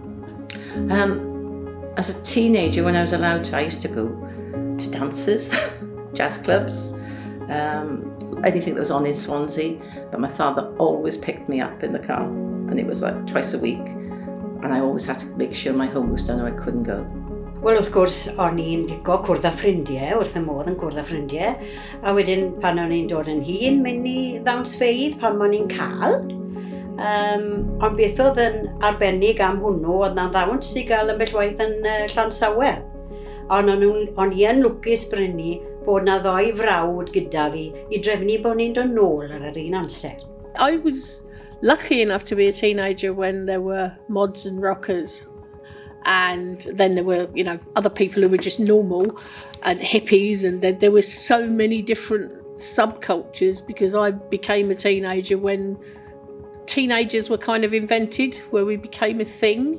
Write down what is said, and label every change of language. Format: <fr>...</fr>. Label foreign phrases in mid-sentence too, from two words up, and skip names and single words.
<en>As a teenager, when I was allowed to, I used to go to dances, jazz clubs, anything that was on in Swansea, but my father always picked me up in the car, and it was like twice a week, and I always had to make sure my homework was done or I couldn't go.</en> <cy>Wel, wrth gwrs, o'n i'n licio cwrdd â ffrindiau, wrth y modd yn cwrdd â ffrindiau. A wedyn, pan o'n i'n dod yn hun, mynd i ddawnsfeydd pan o'n i'n cael. Ond beth oedd yn arbennig am hwnnw, oedd na ddawns i gael yn bellwaith yn Llansawel. Ond o'n i yn lwcus brynu bod na 2 frawd gyda fi i drefnu bod ni'n dod nôl ar yr un amser.</cy> <en>I was lucky enough to be a teenager when there were mods and rockers. And then there were, other people who were just normal and hippies. And then there were so many different subcultures because I became a teenager when teenagers were kind of invented, where we became a thing.</en>